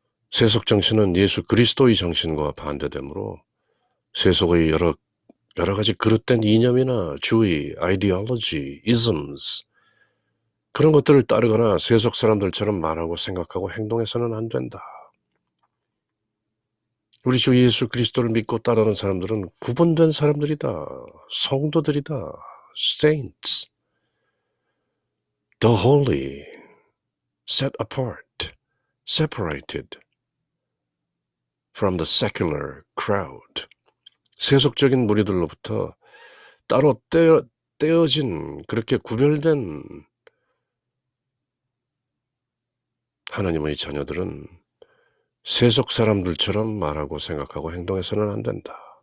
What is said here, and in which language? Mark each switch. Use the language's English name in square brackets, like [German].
[Korean] 세속 정신은 예수 그리스도의 정신과 반대되므로 세속의 여러 가지 그릇된 이념이나 주의, 아이디올로지, isms 그런 것들을 따르거나 세속 사람들처럼 말하고 생각하고 행동해서는 안 된다. 우리 주 예수 그리스도를 믿고 따르는 사람들은 구분된 사람들이다. 성도들이다. [English] saints, the holy, set apart, separated from the secular crowd. [Korean] 세속적인 무리들로부터 따로 떼어진 그렇게 구별된 하나님의 자녀들은 세속 사람들처럼 말하고 생각하고 행동해서는 안 된다.